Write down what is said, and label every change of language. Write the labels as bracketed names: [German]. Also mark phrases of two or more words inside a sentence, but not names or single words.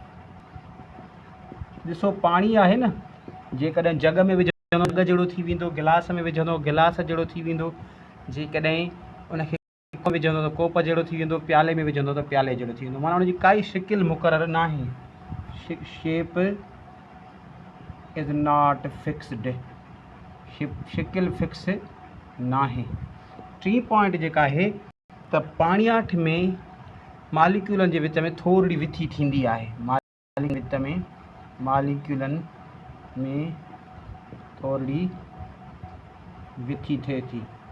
[Sindhi] ॾिसो पाणी आहे न, जेकॾहिं जग में विझंदो जग जहिड़ो थी वेंदो, गिलास में विझंदो गिलास जहिड़ो थी वेंदो, जेकॾहिं उनखे कोप विझंदो त कोप जहिड़ो थी वेंदो, प्याले में विझंदो त प्याले जहिड़ो थी वेंदो। माना उनजी काई शिकिल मुक़ररु न आहे। [English] Shape is not fixed, [Sindhi] शिकिल फिक्स न आहे। टी पॉइंट जेका आहे त पाणियाठ में मालिक्यूलनि जे विच में थोरी विथी थींदी आहे। विच में मालिक्यूलनि में थोरी विथी थिए थी।